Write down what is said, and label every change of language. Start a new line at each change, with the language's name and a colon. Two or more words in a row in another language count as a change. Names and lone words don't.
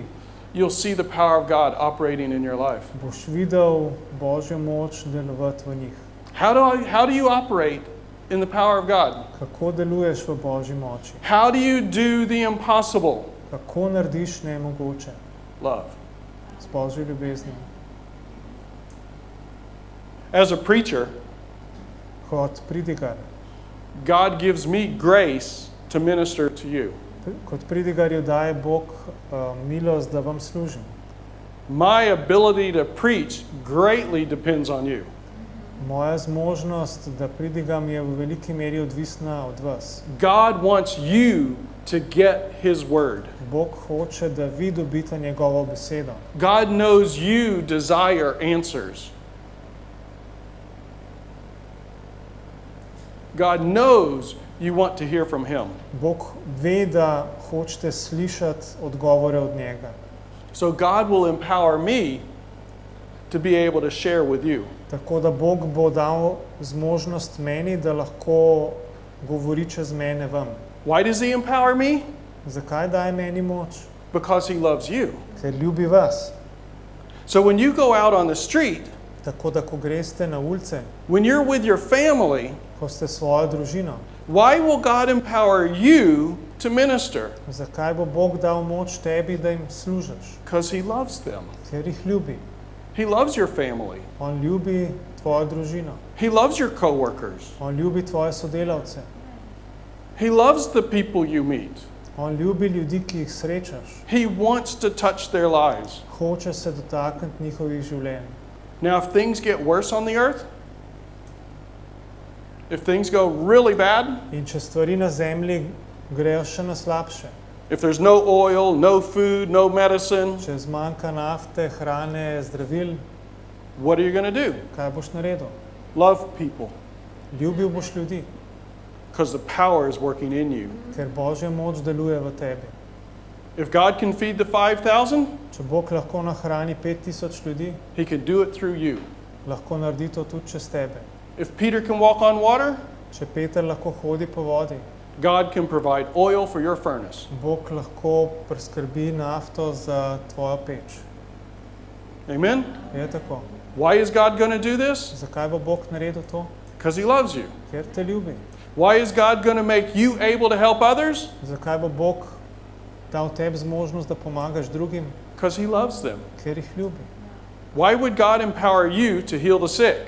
English: you'll see the power of God operating in your life.
Slovenian: boš videl Božjo moč delovati v njih.
English: How do you operate in the power of God?
Slovenian: Kako deluješ v Božji moči?
English: How do you do the impossible?
Slovenian: Kako narediš nemogoče
English: Love.
Slovenian: s Božjo ljubeznijo?
English: As a preacher,
Slovenian: Kot pridigar.
English: God gives me grace to minister to you.
Slovenian: Kot pridigarju daje Bog milost, da vam služim.
English: My ability to preach greatly depends on you.
Slovenian: Moja zmožnost, da pridigam, je v veliki meri odvisna od vas.
English: God wants you to get His word.
Slovenian: Bog hoče, da vi dobite njegovo besedo.
English: God knows you desire answers. God knows you want to hear from Him.
Slovenian: Bog ve, da hočete slišati odgovore od njega.
English: So God will empower me to be able to share with you.
Slovenian: Tako da Bog bo dal zmožnost meni, da lahko govori čez mene vam.
English: Why does He empower me?
Slovenian: Zakaj daje meni moč?
English: Because He loves you.
Slovenian: Ker ljubi vas.
English: So when you go out on the street,
Slovenian: Tako da ko greste na ulice,
English: when you're with your family,
Slovenian: ko ste s svojo družino,
English: why will God empower you to minister?
Slovenian: zakaj bo Bog dal moč tebi, da jim služiš?
English: Because He loves them.
Slovenian: Ker jih ljubi.
English: He loves your family.
Slovenian: On ljubi tvojo družino.
English: He loves your coworkers.
Slovenian: On ljubi tvoje sodelavce.
English: He loves the people you meet.
Slovenian: On ljubi ljudi, ki jih srečaš.
English: He wants to touch their lives.
Slovenian: Hoče se dotakniti njihovih življenj.
English: Now, if things get worse on the earth, if things go really bad,
Slovenian: In če stvari na zemlji grejo še na slabše,
English: if there's no oil, no food, no medicine,
Slovenian: če zmanjka nafte, hrane, zdravil,
English: what are you going to do?
Slovenian: kaj boš naredil?
English: Love people,
Slovenian: Ljubil boš ljudi,
English: because the power is working in you.
Slovenian: ker Božja moč deluje v tebi.
English: If God can feed the 5,000,
Slovenian: Če Bog lahko nahrani 5000 ljudi,
English: He can do it through you.
Slovenian: lahko naredi to tudi čez tebe.
English: If Peter can walk on water,
Slovenian: Če Peter lahko hodi po vodi,
English: God can provide oil for your furnace.
Slovenian: Bog lahko preskrbi nafto za tvojo peč.
English: Amen?
Slovenian: Je tako.
English: Why is God going to do this?
Slovenian: Zakaj bo Bog naredil to?
English: Because He loves you.
Slovenian: Ker te ljubi.
English: Why is God going to make you able to help others?
Slovenian: Zakaj bo Bog dal tebi zmožnost, da pomagaš drugim?
English: Because He loves them.
Slovenian: Ker jih ljubi.
English: Why would God empower you to heal the sick?